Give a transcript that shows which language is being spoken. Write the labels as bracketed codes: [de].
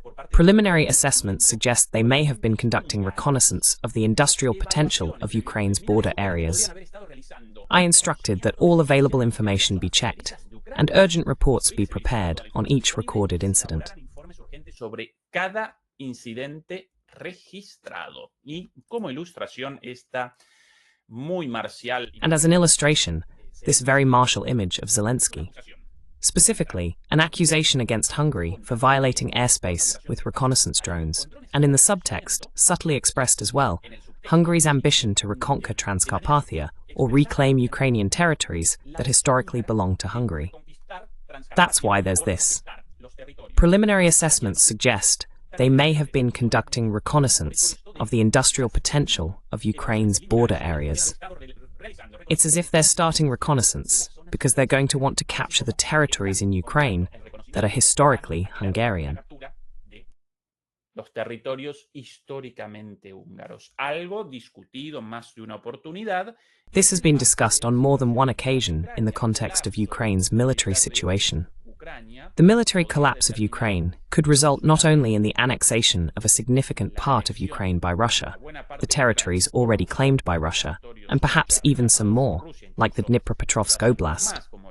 [en] Preliminary assessments suggest they may have been conducting reconnaissance of the industrial potential of Ukraine's border areas. I instructed that all available information be checked and urgent reports be prepared on each recorded incident. [es] Sobre cada incidente registrado. Y como ilustración esta muy marcial. [en] And as an illustration, this very martial image of Zelensky. Specifically, an accusation against Hungary for violating airspace with reconnaissance drones, and in the subtext, subtly expressed as well, Hungary's ambition to reconquer Transcarpathia or reclaim Ukrainian territories that historically belonged to Hungary. That's why there's this. Preliminary assessments suggest they may have been conducting reconnaissance of the industrial potential of Ukraine's border areas. It's as if they're starting reconnaissance because they're going to want to capture the territories in Ukraine that are historically Hungarian. [es] Los territorios históricamente húngaros. Algo discutido más de una oportunidad. [en] This has been discussed on more than one occasion in the context of Ukraine's military situation. The military collapse of Ukraine could result not only in the annexation of a significant part of Ukraine by Russia, the territories already claimed by Russia, and perhaps even some more, like the Dnipropetrovsk Oblast.